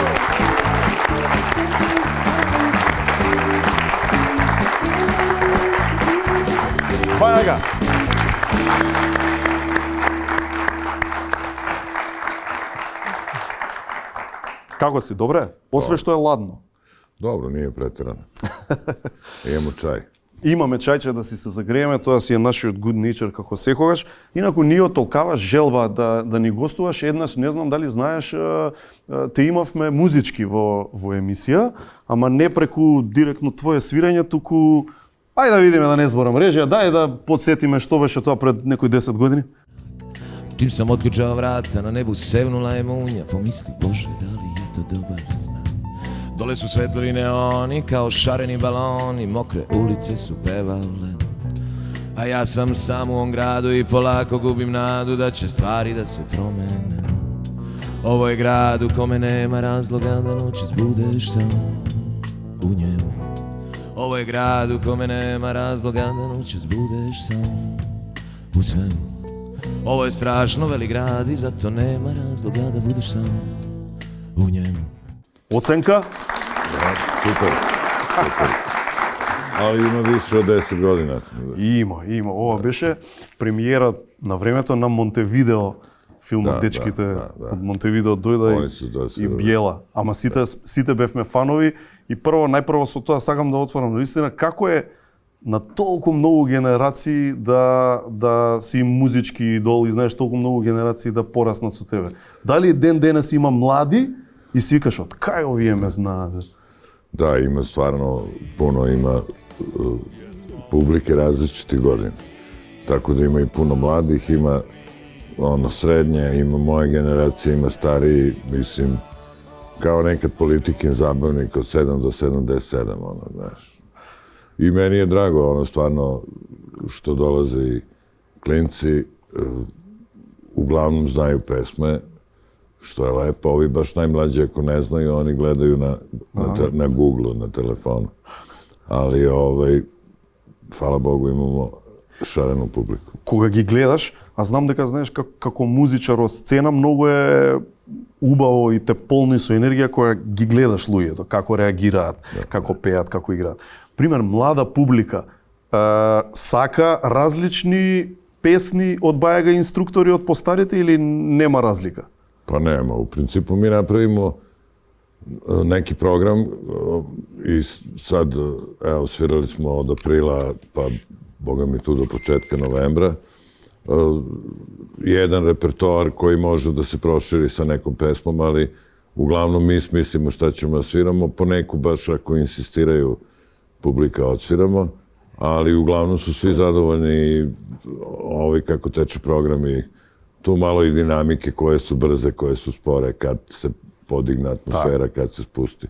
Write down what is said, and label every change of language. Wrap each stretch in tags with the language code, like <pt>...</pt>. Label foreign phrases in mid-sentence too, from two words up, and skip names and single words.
<mk>Бајага. Како си, добре? Осве што е ладно.</mk> <sr>Добро, nije претерано. Имамо чај.</sr> <mk>Имаме чајче да си се загрееме, тоа си е нашиот</mk> <en>good nature</en> <mk>како секогаш. Инаку ние толкава желба да ни гостуваш еднаш, не знам дали знаеш, те имавме музички во емисија, ама не преку директно твое свирење, туку ајде да видиме да не зборам режија, дај да подсетиме што беше тоа пред некои 10 години.</mk> <sr>Čim sam otključao vrata, na nebu sevnula je munja, pomisli, Bože, da li je to dobar znak? Dole su svetli neoni kao šareni baloni, mokre ulice su pevale. A ja sam sam u ovom gradu i polako gubim nadu da će stvari da se promene. Ovo je grad u kome nema razloga da noći zbudeš sam u njemu. Ovo je grad u kome nema razloga da noći zbudeš sam u svemu. Ovo je strašno velik grad i zato nema razloga da budeš sam u njemu.</sr> <mk>Оценка? Да, супер.</mk> <sr>Ali ima više od 10 godina.</sr> <mk>Има. Ова беше премиера на времето на Монтевидео филмот, дечките од Монтевидео дојда и Бјела. Ама сите бевме фанови и најпрво со тоа сакам да отворам наистина како е на толку многу генерации да си музички идол и знаеш толку многу генерации да пораснат со тебе. Дали ден денес има млади и си викаш од кај овие ме знаат?</mk> <sr>Da, ima stvarno puno, ima publike različitih godina. Tako da ima i puno mladih, ima srednje, ima moje generacije, ima stariji, mislim, kao nekad Politikin zabavnik od 7 do 77, znaš. I meni je drago, stvarno, što dolaze i klinci, uglavnom znaju pesme, što je lepo. Ovi baš najmlađi ako ne znaju, oni gledaju na Google-u, na telefonu. Ali, hvala Bogu, imamo šarenu publiku.</sr> <mk>Кога ги гледаш, а знам дека знаеш како музичар од сцена многу е убаво и те полни со енергија која ги гледаш луѓето, како реагираат, како пеат, како играат. Пример, млада публика сака различни песни од Бајага инструктори од постарите или нема разлика?</mk> <sr>Па нема, у принципу ми направимо neki program i sad, evo, svirali smo od aprila, pa boga mi tu do početka novembra, jedan repertoar koji može da se proširi sa nekom pesmom, ali uglavnom mi smislimo šta ćemo da sviramo, poneku baš ako insistiraju publika odsviramo, ali uglavnom su svi zadovoljni kako teče program i tu malo i dinamike koje su brze, koje su spore, kad se podigne atmosfera, kad se spusti.</sr>